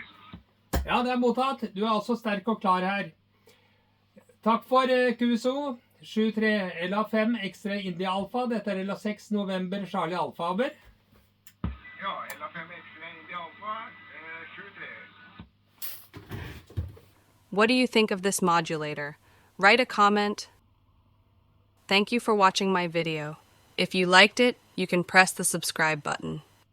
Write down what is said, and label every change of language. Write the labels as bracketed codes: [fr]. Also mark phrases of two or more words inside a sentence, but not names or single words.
[no] Ja, det mottatt. Du altså sterk og klar her. Takk for QSO. 73 LA5 X-ray India Alfa. Dette LA6 November Charlie Alfa, over. Ja, LA5 X-ray India Alfa, 73. [en] What do you think of this modulator? Write a comment. Thank you for watching my video. If you liked it, you can press the subscribe button.